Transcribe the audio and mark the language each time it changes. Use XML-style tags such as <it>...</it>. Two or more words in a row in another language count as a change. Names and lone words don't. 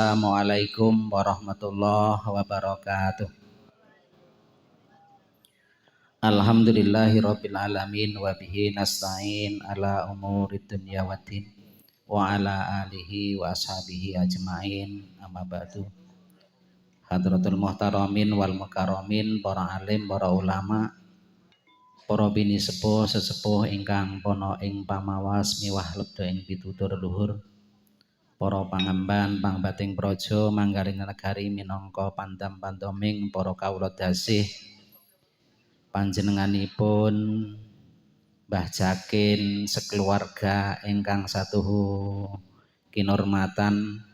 <ar>السلام عليكم ورحمة الله وبركاته. الحمد لله رب العالمين وبه نستعين على أمور الدنيا والدين وعلى آله وأصحابه أجمعين أما بعد. حضرات المحترمين والمكرمين,</ar> <jv>para alim, para ulama, para bini sepuh sesepuh ingkang pono ing pamawas miwah lebda ing pitutur luhur, para pangemban pangbating praja manggaring negari minangka pandam-pandoming para kawula dasih panjenenganipun Mbah Jakin sekeluarga ingkang satuhu kinurmatan,</jv>